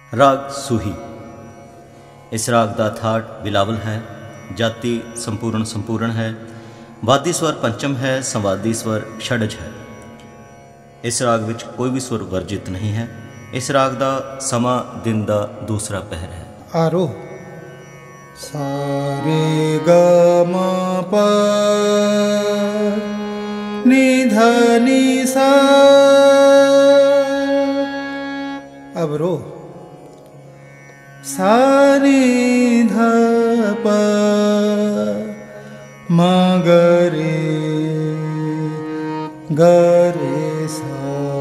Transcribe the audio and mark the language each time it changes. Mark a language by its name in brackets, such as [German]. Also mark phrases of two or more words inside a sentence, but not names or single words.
[Hindi] राग सूही। इस राग का थाट बिलावल है। जाति संपूर्ण संपूर्ण है। वादी स्वर पंचम है। संवादी स्वर षडज है। इस राग विच कोई भी स्वर वर्जित नहीं है। इस राग का समा दिन का दूसरा पहर है। आरोह सा रे ग म प नि ध नि सा। अवरोह सा नि ध प म ग रे सा।